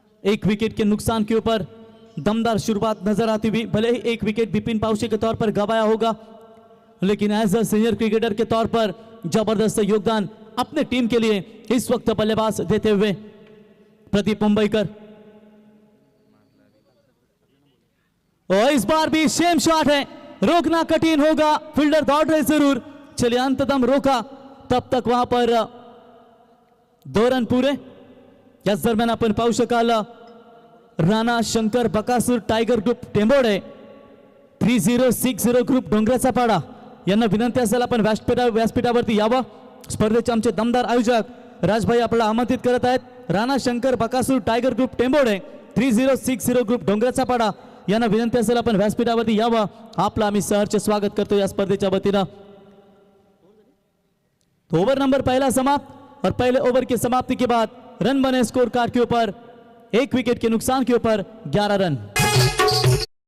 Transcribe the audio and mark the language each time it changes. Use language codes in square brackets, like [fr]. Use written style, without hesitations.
[hi] 1 wicket के नुकसान के ऊपर दमदार शुरुआत नजर आती हुई, भले ही 1 विकेट बिपिन पाउशी के तौर पर गवाया होगा, लेकिन [en] as a senior cricketer [hi] के तौर पर जबरदस्त योगदान अपने टीम के लिए इस वक्त बल्लेबाज देते हुए प्रदीप मुंबईकर। और इस बार भी सेम शॉट है, रोकना कठिन होगा, फील्डर दौड़ रहे जरूर, चलिए अंततम रोका, तब तक वहां पर 2 रन पूरे। [mr] याच दरम्यान आपण पाहू शकाल Rana Shankar Bakasur tiger group टेंबोडे 3060 group डोंगराचा पाडा यांना विनंती असेल आपण व्यासपीठावरती यावं। स्पर्धेचे आमचे दमदार आयोजक राजभाई आपल्याला आमंत्रित करत आहेत। Rana Shankar Bakasur tiger group टेंबोडे 3060 group डोंगराचा पाडा यांना विनंती असेल आपण व्यासपीठावरती यावं। आपलं आम्ही सहर्ष स्वागत करतो या स्पर्धेच्या वतीनं। [hi] ओवर नंबर पहला समाप्त और पहले ओवर की समाप्ति के बाद रन बने स्कोर कार्ड के ऊपर 1 विकेट के नुकसान के ऊपर 11 रन।